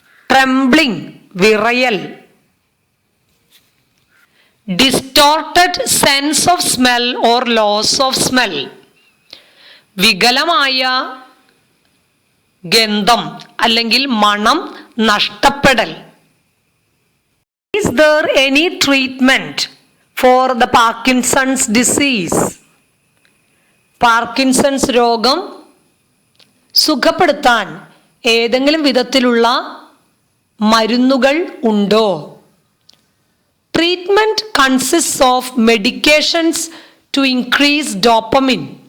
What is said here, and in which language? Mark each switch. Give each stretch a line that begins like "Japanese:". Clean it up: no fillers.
Malayalam: Trembling, വിറയൽ.
English: distorted sense of smell or loss of smell,
Malayalam: വികലമായ ഗന്ധം അല്ലെങ്കിൽ മണം നഷ്ടപ്പെടൽ.
English: Is there any treatment for the Parkinson's disease?
Malayalam: Parkinson's രോഗം സുഖപ്പെടുത്താൻ ഏതെങ്കിലും വിധത്തിലുള്ള മരുന്നുകൾ ഉണ്ടോ?
English: Treatment consist of medications to increase dopamine.